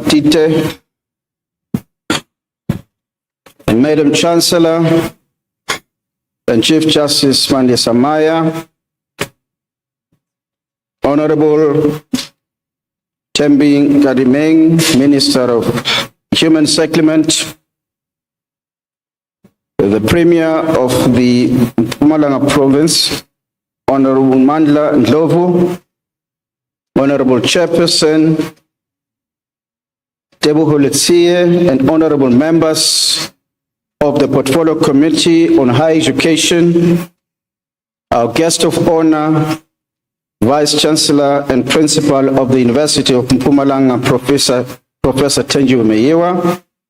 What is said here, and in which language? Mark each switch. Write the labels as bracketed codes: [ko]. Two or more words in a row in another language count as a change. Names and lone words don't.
[en] Tite, and Madam Chancellor and Chief Justice Mandisa Maya, Honorable Tembi Gadimeng, Minister of Human Settlement, the Premier of the Mpumalanga Province, Honorable Mandla Ndlovu, Honorable Chairperson, Tebu Hulitsie, and Honorable Members of the Portfolio Committee on Higher Education, our guest of honor, Vice-Chancellor and Principal of the University of Mpumalanga, Professor Thenjiwe Meyiwa,